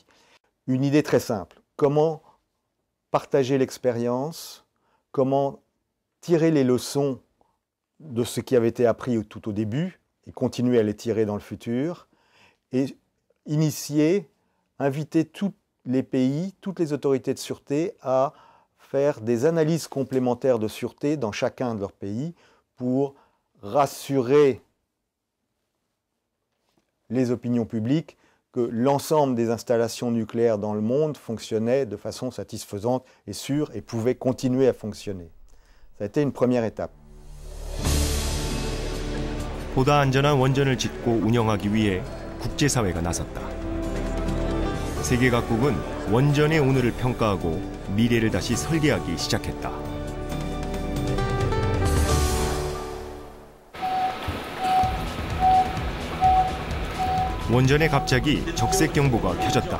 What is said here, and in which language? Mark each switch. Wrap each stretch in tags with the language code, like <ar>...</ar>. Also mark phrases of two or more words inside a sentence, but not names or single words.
<fr>Une idée très simple, comment partager l'expérience, comment tirer les leçons de ce qui avait été appris tout au début et continuer à les tirer dans le futur, et initier, inviter tous les pays, toutes les autorités de sûreté à faire des analyses complémentaires de sûreté dans chacun de leurs pays pour rassurer les opinions publiques que l'ensemble des installations nucléaires dans le monde fonctionnaient de façon satisfaisante et sûre et pouvaient continuer à fonctionner. Ça a été une première étape.</fr> <ko>보다 안전한 원전을 짓고 운영하기 위해 국제사회가 나섰다. 세계 각국은 원전의 오늘을 평가하고 미래를 다시 설계하기 시작했다. 원전에 갑자기 적색 경보가 켜졌다.</ko>